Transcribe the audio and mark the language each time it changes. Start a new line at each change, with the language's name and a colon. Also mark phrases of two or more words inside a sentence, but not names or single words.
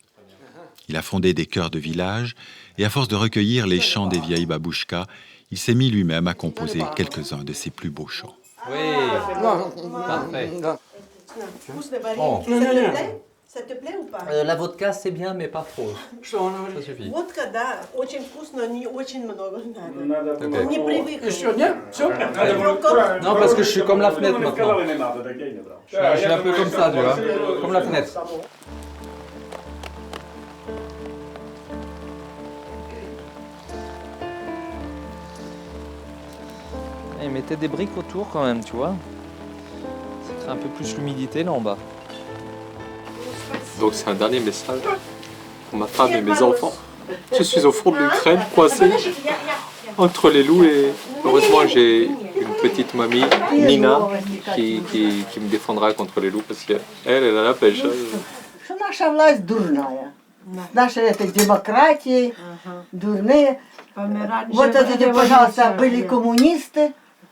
French: Il a fondé des chœurs de village, et à force de recueillir les chants des vieilles babouchkas, il s'est mis lui-même à composer quelques-uns de ses plus beaux chants. Oui, parfait. Oh. Ça te plaît ou pas? La vodka c'est bien, mais pas trop. Ça suffit.
Russian: Водка, да, очень вкусно, не очень много надо. Не привык.
French: Non, parce que je suis comme la fenêtre maintenant. Je suis un peu comme ça, tu vois, comme la fenêtre. Ils mettaient des briques autour quand même, tu vois. Ça crée un peu plus l'humidité là en bas. Donc c'est un dernier message pour ma femme et mes enfants. Je suis au fond de l'Ukraine, coincé entre les loups et heureusement j'ai une petite mamie, Nina, qui me défendra contre les loups parce qu'elle a la pêche.
Russian: Что наша власть дурная. Наша это демократия, дурные. Вот эти, пожалуйста, были коммунисты,